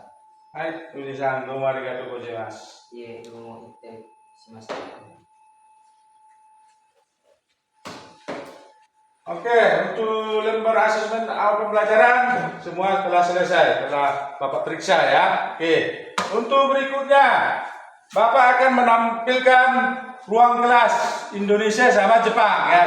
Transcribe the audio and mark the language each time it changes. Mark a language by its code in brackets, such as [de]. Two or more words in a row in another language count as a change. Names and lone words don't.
[id] Hai, Willy Sang, [ja] どうもありがとうございます. Ye, どうもいってしまいました. [id] Oke, untuk lembar asesmen awal pembelajaran semua telah selesai, telah Bapak periksa ya. Oke, untuk berikutnya Bapak akan menampilkan ruang kelas Indonesia sama Jepang ya.